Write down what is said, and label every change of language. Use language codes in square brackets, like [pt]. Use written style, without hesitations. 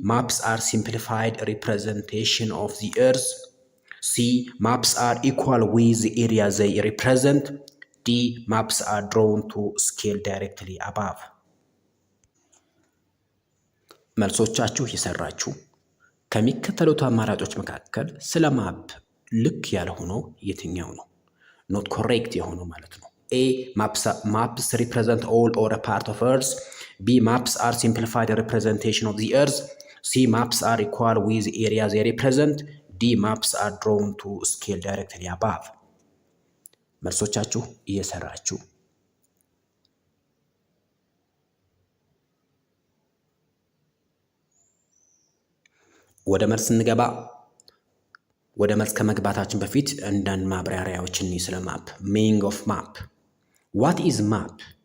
[en] Maps are simplified representation of the Earth. C. Maps are equal with the area they represent. D. Maps are drawn to scale directly above. [am] መልሶቻችሁ የሰራችሁ ከሚከተሉት አማራጮች መካከል ስለ ማፕ ልክ ያልሆነው የትኛው ነው? ኖት ኮሬክት የሆነው ማለት ነው። A. [en] Maps represent all or a part of Earth. B. Maps are simplified representation of the Earth. ሲ ማፕስ አር ኢኳል ዊዝ ኤሪያ ዜይ ሪፕሬዘንት። ዲ ማፕስ አር ድሮውን ቱ ስኬል ዳይሬክትሊ አባቭ። [am] መልሶቻችሁ እየሰራችሁ ወደ መልስ እንገባ። ወደ መልስ ከመግባታችን በፊት አንዳንድ ማብራሪያዎችን ስለ ማፕ። [en] ሚኒንግ ኦፍ ማፕ። ዋት ኢዝ ማፕ?